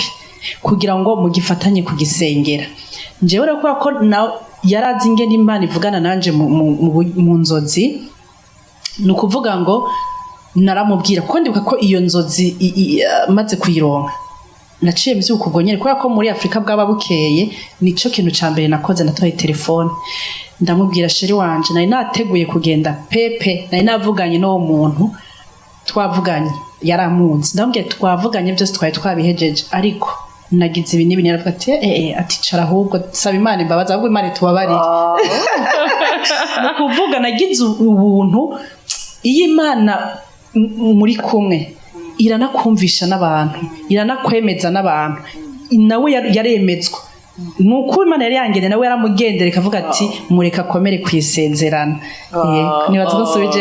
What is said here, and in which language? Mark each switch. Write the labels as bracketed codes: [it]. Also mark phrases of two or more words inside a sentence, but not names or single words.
[rn] kugira ngo mugifatanye kugisengera njewe rero ko yarazi ingene Imana ivugana nanje mu nzozi nukuvuga ngo naramubwira ko ndibuka ko iyo nzozi maze kuyironka naciye mvyuka ubwo nyene kubera ko muri Afrika bwaba bukeye nico kintu ca mbere nakoze natoye telefone ndamubwira sheri wanje nari nateguye kugenda pepe nari navuganye n'uwo muntu twavuganye yaramunzi ndamubwiye twavuganye byose twari twabihejeje ariko nagize ibi nibi naravuga ati cara ahubwo saba Imana imbabazi ahubwo Imana tubabarire nukuvuga nagize ubuntu iyi Imana muri kumwe iranakumvisha n'abantu iranakwemeza n'abantu nawe yaremezwa nuko Imana yari yangene nawe yaramugendera ikavuga ati mureka komere kwisezerana nibaza ko subije